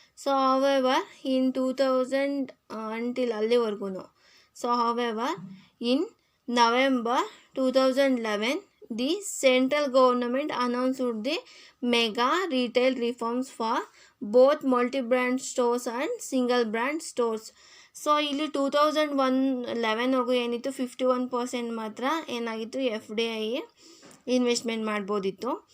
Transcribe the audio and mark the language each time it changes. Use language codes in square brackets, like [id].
[en] So however in 2000 ಅಲ್ಲಿವರೆಗೂ. So however in November 2011, the central government announced the mega retail reforms for both multi-brand stores and single brand stores. [kn] So ಇಲ್ಲಿ 2011ವರೆಗೂ ಏನಿತ್ತು 51% ಮಾತ್ರ ಏನಾಗಿತ್ತು FDI investment ಮಾಡ್ಬೋದಿತ್ತು.